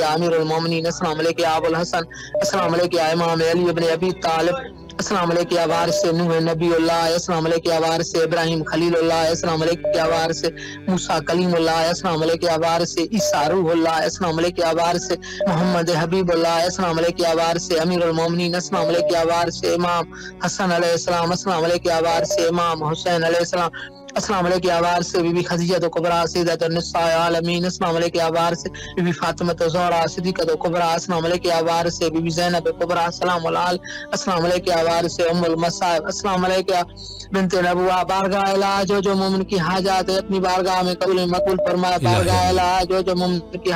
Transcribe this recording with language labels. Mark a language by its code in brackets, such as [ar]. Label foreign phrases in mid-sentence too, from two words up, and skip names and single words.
[ar] يا أمير المؤمنين، السلام عليكم يا أبا الحسن، السلام عليكم يا إمام علي ابن أبي طالب، السلام عليكم يا وارث نوح نبي الله، السلام عليكم يا وارث إبراهيم خليل الله، السلام عليكم يا وارث موسى كليم الله، السلام عليكم يا وارث عيسى روح الله، السلام عليكم يا وارث محمد حبيب الله، السلام عليكم يا وارث أمير المؤمنين، السلام عليكم يا وارث إمام حسن عليه السلام، السلام عليكم يا وارث إمام حسين عليه السلام, अस्सलाम वालेकुम या वारिस इमाम हुसैन अलैहिस्सलाम, السلام علیکم یا وارث بی بی خدیجہ کبریٰ سیدۃ النساء العالمین، السلام علیکم یا وارث بی بی فاطمہ الزہرا صدیقۃ کبریٰ، السلام علیکم یا وارث بی بی زینب کبریٰ السلام علیکم، السلام علیکم یا وارث ام المصائب، السلام علیکم بنت نبوہ، [ur] بارگاہ الہ جو مومن کی حاجات ہے اپنی بارگاہ میں قبول مقبول فرمائے، بارگاہ الہ جو مومن کی